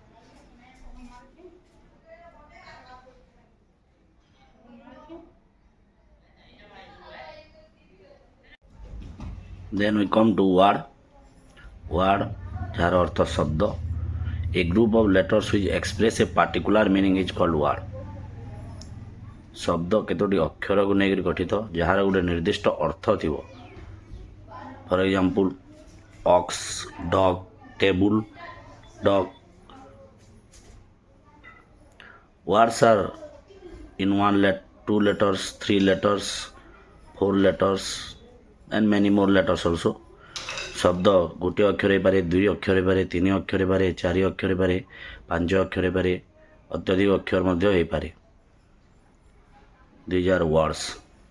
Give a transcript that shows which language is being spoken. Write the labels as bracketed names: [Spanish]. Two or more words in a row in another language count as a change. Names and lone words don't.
[English] Then we come to word. [Odia] Word ଯାର ଅର୍ଥ ଶବ୍ଦ. [English] A group of letters which express a particular meaning is called word. [Odia] ଶବ୍ଦ କେତୋଟି ଅକ୍ଷରକୁ ନେଇକରି ଗଠିତ ଯାହାର ଗୋଟେ ନିର୍ଦ୍ଦିଷ୍ଟ ଅର୍ଥ ଥିବ. [English] for example ox, dog, table, dog. Words are in 2 letters, 3 letters, 4 letters and many more letters also. [Odia] ଶବ୍ଦ ଗୋଟିଏ ଅକ୍ଷର ହେଇପାରେ, 2 ଅକ୍ଷର ହେଇପାରେ, 3 ଅକ୍ଷର ହେଇପାରେ, 4 ଅକ୍ଷର ହେଇପାରେ, 5 ଅକ୍ଷର ହେଇପାରେ, ଅତ୍ୟଧିକ ଅକ୍ଷର ମଧ୍ୟ ହେଇପାରେ. [English] These are words.